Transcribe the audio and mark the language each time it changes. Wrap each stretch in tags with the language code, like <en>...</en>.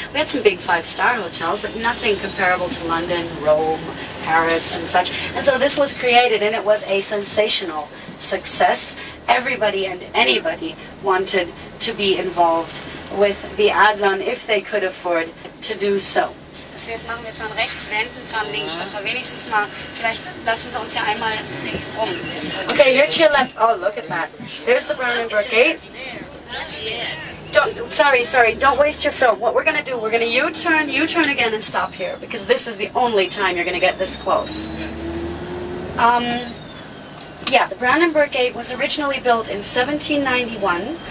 <en>We had some big five-star hotels, but nothing comparable to London, Rome, Paris, and such. And so this was created, and it was a sensational success. Everybody and anybody wanted to be involved with the Adlon if they could afford to do so.</en> <de>Was wir jetzt machen, wir fahren rechts, wenden, fahren links, dass wir wenigstens mal, vielleicht lassen Sie uns ja einmal um.</de> <en>Okay, here to your left, oh look at that. There's the Brandenburg Gate. Sorry, don't waste your film. What we're going to do, we're going to U-turn again and stop here, because this is the only time you're going to get this close. Yeah, the Brandenburg Gate was originally built in 1791.</en>